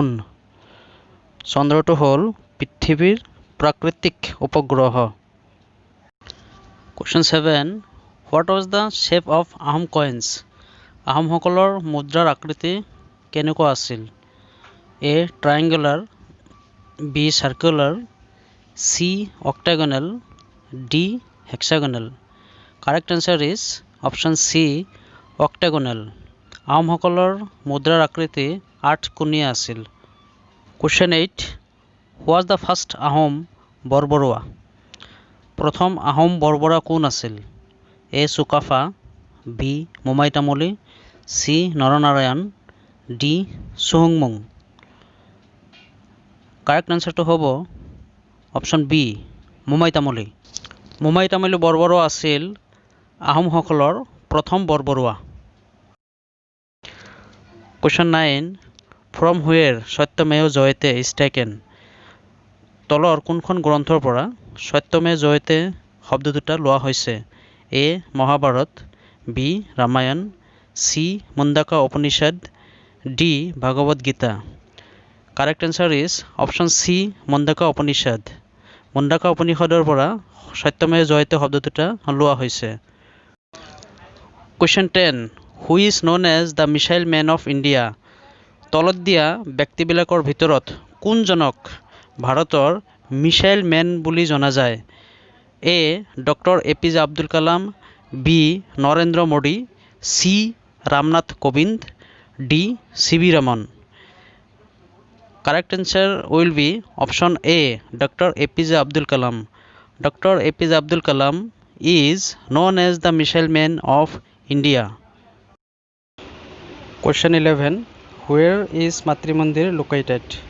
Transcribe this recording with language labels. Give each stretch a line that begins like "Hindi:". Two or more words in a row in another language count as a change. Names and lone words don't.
Assamese: চন্দ্ৰটো হ'ল পৃথিৱীৰ প্ৰাকৃতিক উপগ্ৰহ।
English: Question 7. What was the shape of Ahom coins?
Assamese: আহোমসকলৰ মুদ্ৰাৰ আকৃতি কেনেকুৱা আছিল?
English: A triangular, B circular, C octagonal, D hexagonal. Correct answer is option C octagonal.
Assamese: আহোমসকলৰ মুদ্ৰাৰ আকৃতি আঠকোণীয়া আছিল।
English: Question 8. Who was the first
Assamese: আহোম বৰবৰুৱা? প্ৰথম আহোম বৰবৰা কোন আছিল? এ চুকাফা, বি মোমাই তামুলী, চি নৰনাৰায়ণ, ডি চুহুংমুং।
English: correct answerটো
Assamese: হ'ব
English: option B
Assamese: মোমাই তামুলী। মোমাই তামুলী বৰবৰুৱা আছিল আহোমসকলৰ প্ৰথম বৰবৰুৱা।
English: Question 9. From where
Sanskrit: सत्यमेव जयते
English: is taken?
Assamese: তলৰ কোনখন গ্ৰন্থৰ পৰা
Sanskrit: सत्यमेव जयते
Assamese: শব্দ দুটা লোৱা হৈছে? এ মহাভাৰত, বি ৰামায়ণ, চি মুণ্ডাকা উপনিষদ, ডি ভাগৱত গীতা।
English: Correct answer is option C মুণ্ডাকা উপনিষদ।
Assamese: মুণ্ডাকা উপনিষদৰ পৰা
Sanskrit: सत्यमेव जयते
Assamese: শব্দ দুটা লোৱা হৈছে।
English: Question 10. Who is known as the missile man of India?
Assamese: তলত দিয়া ব্যক্তিবিলাকৰ ভিতৰত কোনজনক ভাৰতৰ
English: missile man
Assamese: বুলি জনা যায়? এ ডক্টৰ এপিজে আব্দুল কালাম, বি নৰেন্দ্ৰ মোদী, চি ৰামনাথ কোবিন্দ, ডি চি.ভি. ৰমন।
English: Correct answer will be option A, Dr. APJ Abdul Kalam. Dr. APJ Abdul Kalam is known as the missile man of India. Question 11. Where is Matri Mandir located?